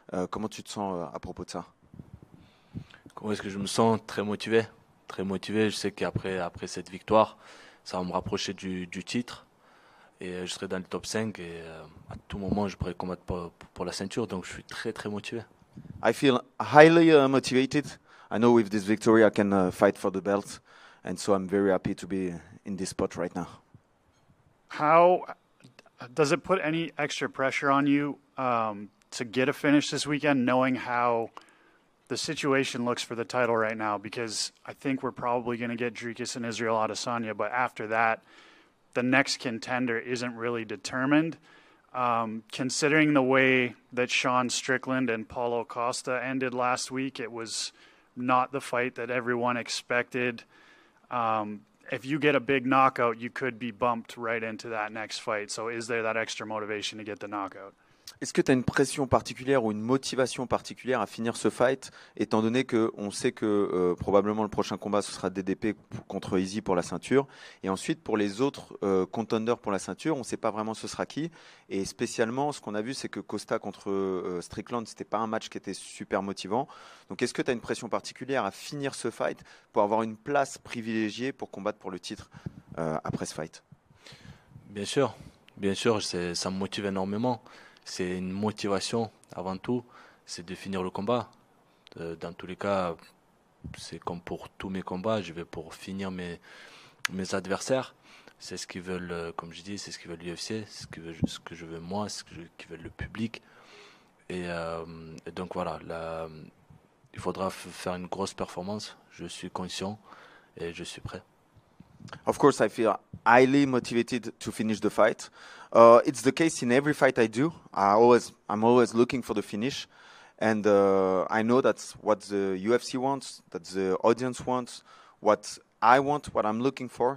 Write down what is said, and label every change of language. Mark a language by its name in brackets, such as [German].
[French] Comment tu te sens à propos de ça? Comment est-ce que je me sens? Très motivé. Très motivé. Je sais qu'après cette victoire, ça va me rapprocher du titre. Et je serai dans le top 5 et à tout moment, je pourrai combattre pour la ceinture. Donc, je suis très, très motivé. [English] I feel highly motivated. I know with this victory, I can fight for the belt. And so I'm very happy to be in this spot right now. How does it put any extra pressure on you to get a finish this weekend, knowing how the situation looks for the title right now? Because I think we're probably going to get Dricus and Israel Adesanya, but after that, the next contender isn't really determined. Considering the way that Sean Strickland and Paulo Costa ended last week, it was not the fight that everyone expected. If you get a big knockout, you could be bumped right into that next fight. So is there that extra motivation to get the knockout? [French] Est-ce que tu as une pression particulière ou une motivation particulière à finir ce fight, étant donné qu'on sait que probablement le prochain combat, ce sera DDP contre Easy pour la ceinture, et ensuite pour les autres contenders pour la ceinture, on ne sait pas vraiment ce sera qui, et spécialement ce qu'on a vu, c'est que Costa contre Strickland, c'était pas un match qui était super motivant. Donc est-ce que tu as une pression particulière à finir ce fight pour avoir une place privilégiée pour combattre pour le titre après ce fight? Bien sûr, ça me motive énormément. C'est une motivation avant tout, c'est de finir le combat. Dans tous les cas, c'est comme pour tous mes combats, je vais pour finir mes adversaires. C'est ce qu'ils veulent, comme je dis, c'est ce qu'ils veulent l'UFC, c'est ce que je veux moi, c'est ce que veut le public. Et donc voilà, là, il faudra faire une grosse performance. Je suis conscient et je suis prêt. [English] Of course, I feel highly motivated to finish the fight. It's the case in every fight I do. I'm always looking for the finish, and I know that's what the UFC wants, that the audience wants, what I want, what I'm looking for.